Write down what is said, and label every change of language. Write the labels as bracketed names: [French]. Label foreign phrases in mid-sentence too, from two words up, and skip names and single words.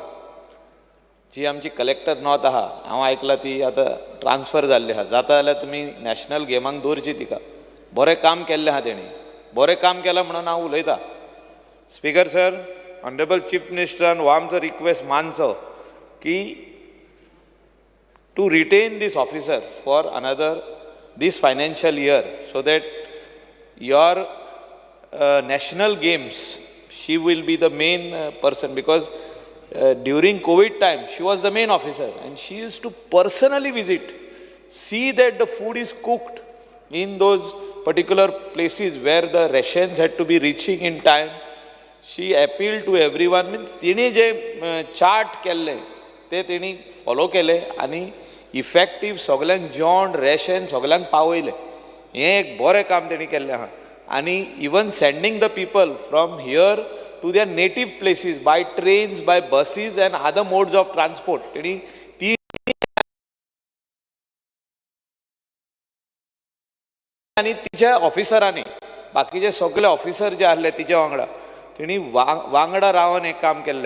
[Konkani] जी आमची [English] collector north [Konkani] आहा, हांव आयकलां ती आतां ट्रान्सफर जाल्ली आहा. जाता जाल्यार तुमी नॅशनल गेमांक दवरची तिका. बरें काम केल्लें आहा तेणी, बरें काम केलां म्हणून हांव उलयतां. [English] Speaker Sir, Honorable Chief Ministeran [Konkani] हो आमचो रिक्वेस्ट मानचो की [English] to retain this officer for this financial year so that your national games, she will be the main person, because during COVID time she was the main officer and she used to personally visit, see that the food is cooked in those particular places where the rations had to be reaching in time. She appealed to everyone. [Konkani] Means तिने जे चार्ट केल्ले ते तेणी फॉलो केले आनी इफेक्टीव सगळ्यांक जेवण, रेशन सगळ्यांक पावयलें. हें एक बरें काम तेणी केल्लें आहा. आनी [English] even sending the people from here to their native places by trains, by buses and other modes of transport [Konkani] तेणी ती आनी तिच्या ऑफिसरांनी बाकीचे सगळे ऑफिसर जे आसले तिच्या वांगडा तेणी वांगडा रावन एक काम केल्लें.